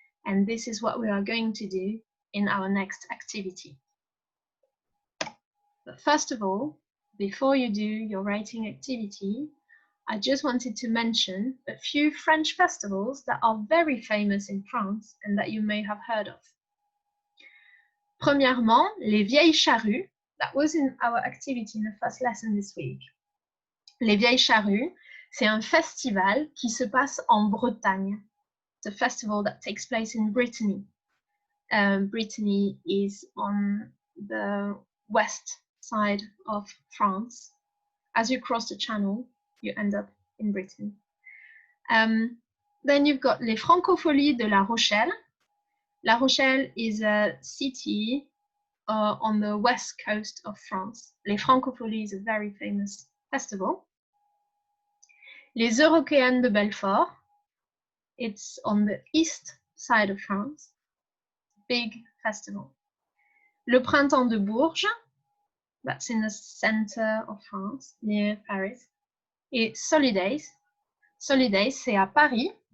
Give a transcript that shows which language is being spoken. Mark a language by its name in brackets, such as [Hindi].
[English] And this is what we are going to do in our next activity. But first of all, before you do your writing activity, I just wanted to mention a few French festivals that are very famous in France and that you may have heard of. [French] Premièrement, les Vieilles Charrues. [English] That was in our activity in the first lesson this week. [French] Les Vieilles Charrues, c'est un festival qui se passe en Bretagne. [English] It's a festival that takes place in Brittany. Brittany is on the west side of France. As you cross the channel, you end up in Brittany. Then you've got Les Francopholies de La Rochelle. La Rochelle is a city on the west coast of France. Les Francopholies is a very famous festival. [French] Les Eurockéennes de Belfort. [English] It's on the east side of France. Big festival. Le Printemps de Bourges. That's in the center of France, near Paris. [French] Et Solidays. Solidays, c'est à Paris.